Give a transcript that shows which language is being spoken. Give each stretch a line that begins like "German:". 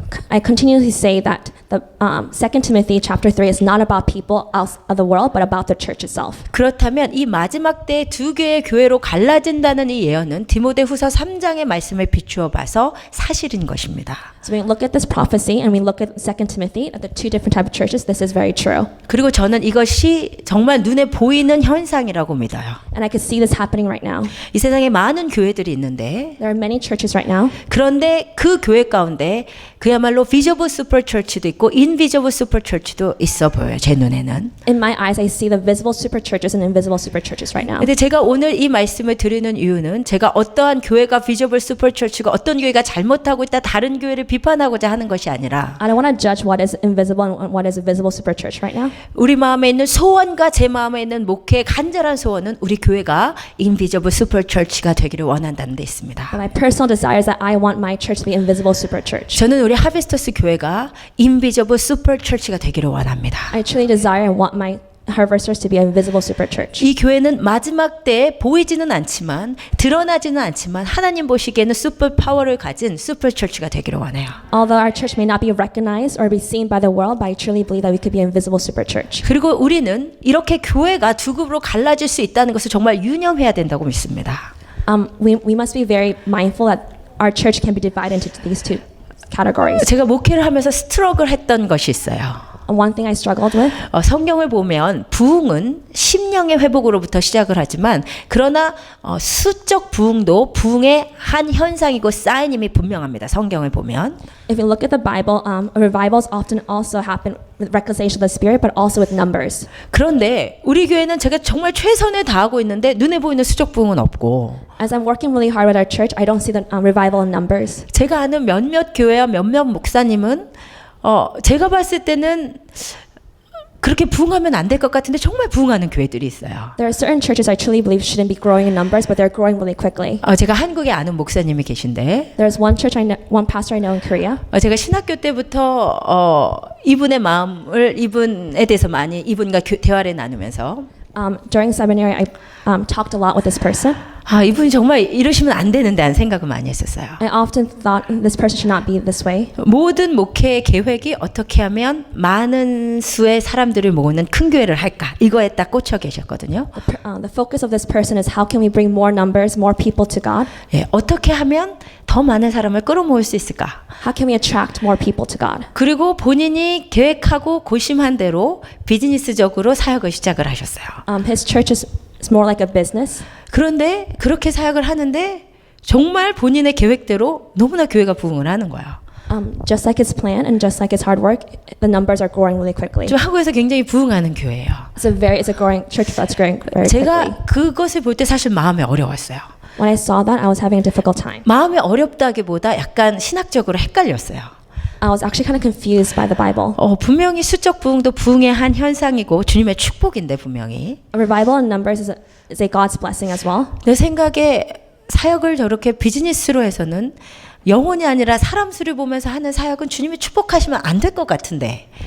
English: I continually say that the 2 Timothy chapter 3 is not about people out of the world, but about the church itself.
Korean: 그렇다면 이 마지막 때에 두 개의 교회로 갈라진다는 이 예언은 디모데후서 3장의 말씀을 비추어 봐서 사실인 것입니다.
English: So we look at this prophecy and we look at 2 Timothy, at the two different types of churches, this is very true.
Korean: 그리고 저는 이것이 정말 눈에 보이는 현상이라고 믿어요.
English: And I could see this happening right now.
Korean: 이 세상에 많은 교회들이 있는데
English: There are many churches right now.
Korean: 그런데 그 교회 가운데 그야말로 비저블 슈퍼 처치도 있고 인비저블 슈퍼 처치도 있어 보여요. 제 눈에는.
English: In my eyes, I see the visible super churches and invisible super churches right now.
Korean: 근데 제가 오늘 이 말씀을 드리는 이유는 제가 어떠한 교회가 비저블 슈퍼 처치가 어떤 교회가 잘못하고 있다 다른 교회를 비판하고자 하는 것이 아니라
English: I don't want to judge what is invisible and what is a visible super church right now.
Korean: 우리 마음에 있는 소원과 제 마음에 있는 목회의 간절한 소원은 우리 교회가 인비저블 슈퍼 처치가 되기를 원한다는 데 있습니다.
English: But my personal desire is that I want my church to be invisible super church.
Korean: 저는 우리 하비스터스 교회가 인비저블 슈퍼 처치가 되기를 원합니다.
English: I truly desire and want my Harvesters to be a invisible super church.
Korean: 이 교회는 마지막 때에 보이지는 않지만 드러나지는 않지만 하나님 보시기에는 슈퍼 파워를 가진 슈퍼 처치가 되기를 원해요.
English: Although our church may not be recognized or be seen by the world, but I truly believe that we could be an invisible super church.
Korean: 그리고 우리는 이렇게 교회가 두 급으로 갈라질 수 있다는 것을 정말 유념해야 된다고 믿습니다.
English: We must be very mindful that our church can be divided into these two categories.
Korean: 제가 목회를 하면서 스트럭을 했던 것이 있어요.
English: One thing I struggled with.
Korean: 성경을 보면 부흥은 심령의 회복으로부터 시작을 하지만 그러나 수적 부흥도 부흥의 한 현상이고 사인임이 분명합니다. 성경을 보면.
English: If you look at the Bible, revivals often also happen with reconciliation of the spirit, but also with numbers.
Korean: 그런데 우리 교회는 제가 정말 최선을 다하고 있는데 눈에 보이는 수적 부흥은 없고.
English: As I'm working really hard with our church, I don't see the revival in numbers.
Korean: 제가 아는 몇몇 교회와 몇몇 목사님은 제가 봤을 때는 그렇게 부흥하면 안 될 것 같은데 정말 부흥하는 교회들이 있어요.
English: There are certain churches I truly believe shouldn't be growing in numbers, but they're growing really quickly.
Korean: 제가 한국에 아는 목사님이 계신데
English: There's one church one pastor I know in Korea.
Korean: 제가 신학교 때부터 이분의 마음을 이분에 대해서 많이 이분과 대화를 나누면서
English: During seminary, I talked a lot with this person.
Korean: 이분이 정말 이러시면 안 되는데 하는 생각을 많이 했었어요.
English: I often thought this person should not be this way.
Korean: 모든 목회의 계획이 어떻게 하면 많은 수의 사람들을 모으는 큰 교회를 할까? 이거에 딱 꽂혀 계셨거든요.
English: The focus of this person is how can we bring more numbers, more people to God?
Korean: 예, 어떻게 하면 더 많은 사람을 끌어모을 수 있을까?
English: How can we attract more people to God?
Korean: 그리고 본인이 계획하고 고심한 대로 비즈니스적으로 사역을 시작을 하셨어요.
English: His church is more like a business.
Korean: 그런데 그렇게 사역을 하는데 정말 본인의 계획대로 너무나 교회가 부흥을 하는 거예요.
English: Just like his plan and just like his hard work, the numbers are growing really quickly.
Korean: 좀 한국에서 굉장히 부흥하는 교회예요.
English: It's a growing church that's growing very quickly.
Korean: 제가 그것을 볼 때 사실 마음이 어려웠어요.
English: When I saw that, I was having a difficult time.
Korean: 마음이 어렵다기보다 약간 신학적으로 헷갈렸어요.
English: I was actually kind of confused by the Bible.
Korean: 분명히 수적 부흥도 부흥의 한 현상이고 주님의 축복인데 분명히.
English: A revival in numbers is a God's blessing as well.
Korean: 내 생각에 사역을 저렇게 비즈니스로 해서는 영혼이 아니라 사람 수를 보면서 하는 사역은 주님이 축복하시면 안 될 것 같은데.